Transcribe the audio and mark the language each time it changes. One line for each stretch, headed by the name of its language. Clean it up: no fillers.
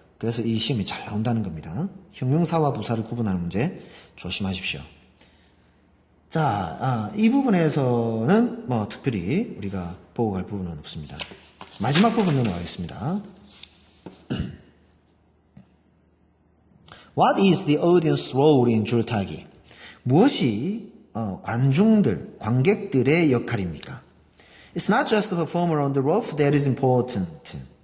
Korean: 그래서 이 시험이 잘 나온다는 겁니다. 형용사와 부사를 구분하는 문제 조심하십시오. 자, 이 부분에서는 특별히 우리가 보고 갈 부분은 없습니다. 마지막 부분 넘어가겠습니다.
English: What is the audience role in 줄타기?
Korean: 무엇이 관객들의 역할입니까?
English: It's not just the performer on the roof that is important.